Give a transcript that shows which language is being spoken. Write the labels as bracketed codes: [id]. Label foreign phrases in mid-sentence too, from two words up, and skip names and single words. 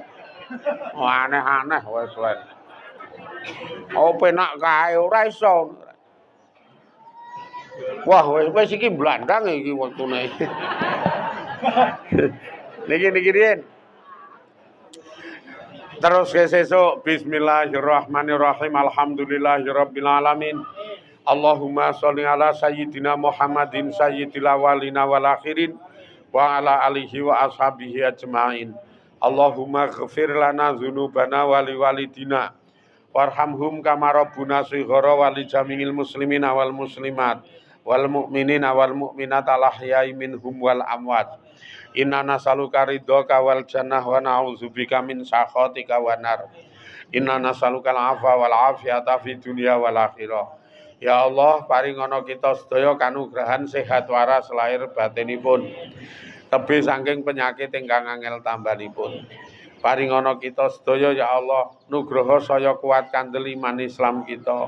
[jv] Oh, aneh-aneh wis wis. Oh penak kae ora iso. Wah wis iki blandang iki wektune. Niki riyen. Terus sesuk [ar] بسم الله الرحمن الرحيم الحمد لله رب العالمين. اللهم صل على سيدنا محمد سيد الأولين والآخرين وعلى آله وأصحابه أجمعين. اللهم اغفر لنا ذنوبنا ولوالدينا وارحمهم كما ربونا صغارا ولجميع المسلمين والمسلمات والمؤمنين والمؤمنات الأحياء منهم والأموات. إنا نسألك رضاك والجنة ونعوذ بك من سخطك والنار. إنا نسألك العفو والعافية في الدنيا والآخرة. يا الله, [jv] paringono kita sedaya kanugrahan sehat waras lahir batinipun. Tebih saking penyakit ingkang angel tambanipun. Paringono kita sedaya [ar] يا الله, [jv] nugraha saya kuat kandel iman Islam kita.